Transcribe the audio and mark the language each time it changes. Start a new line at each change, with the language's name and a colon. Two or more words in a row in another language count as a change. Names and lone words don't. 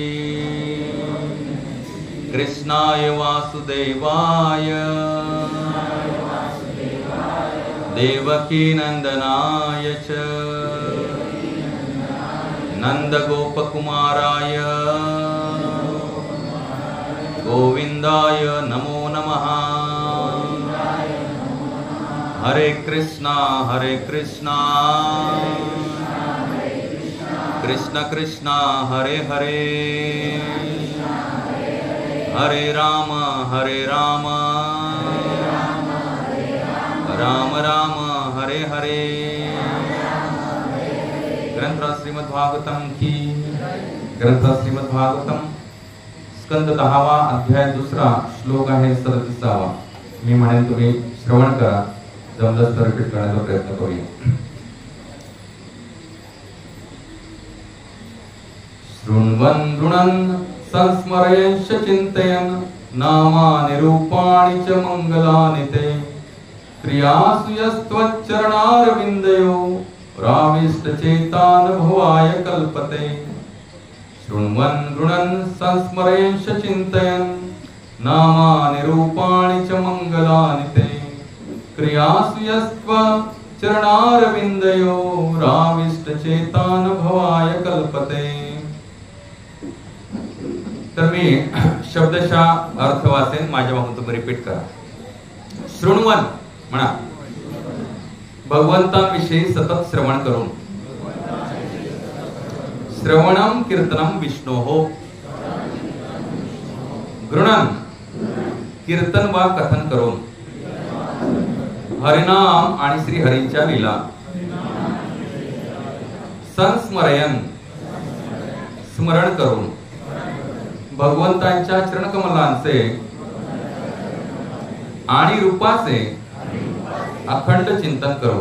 Sanskrit: कृष्णाय वासुदेवाय देवकी नंदनाय च नंदगोपकुमाराय गोविंदाय नमो नमः। हरे कृष्णा कृष्ण कृष्णा हरे हरे, हरे राम राम राम हरे हरे।
Marathi: ग्रंथ श्रीमद्भागवतम की ग्रंथ श्रीमद्भागवतम स्कंद 10वा अध्याय 2रा श्लोक आहे 37वा। मी म्हणेन तुम्ही श्रवण करा, जमलंच तर रिपीट करण्याचा प्रयत्न करूया।
Sanskrit: शृण्वन् गृणन् संस्मरयन् चिन्तयन् नामानि रूपाणि च मङ्गलानि ते क्रियासु यस्त्वच्चरणारविन्दयो राविष्टचेतान् भवाय कल्पते। शृण्वन् गृणन् संस्मरयन् चिन्तयन् नामानि रूपाणि च मङ्गलानि ते क्रियासु यस्त्वच्चरणारविन्दयो राविष्टचेतान् भवाय कल्पते।
Marathi: तर मी शब्दशः अर्थ वाचेन, माझ्या मागून तुम्ही रिपीट करा। शृण्वन् म्हणा, भगवंतांविषयी सतत श्रवण करून।
Sanskrit: श्रवणम कीर्तनम विष्णोः।
Marathi: गृणन कीर्तन वा कथन करून। हरिनाम आणि श्री हरींच्या लीला। संस्मरयन स्मरण करून। भगवंतांच्या चरणकमलांचे आणि रूपाचे अखंड चिंतन करून।